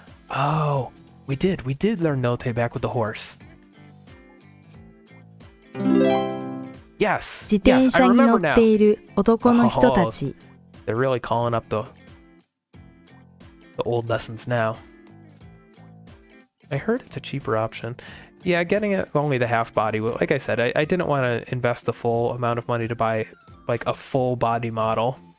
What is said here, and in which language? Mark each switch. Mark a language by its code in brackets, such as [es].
[en] Oh, we did learn note back with the horse. Yes. [ja] 自転車に乗っている男の人たち。 [en] They're really calling up the old lessons now. I heard it's a cheaper option. Yeah, getting it only the half body. Like I said, I didn't want to invest the full amount of money to buy like a full body model.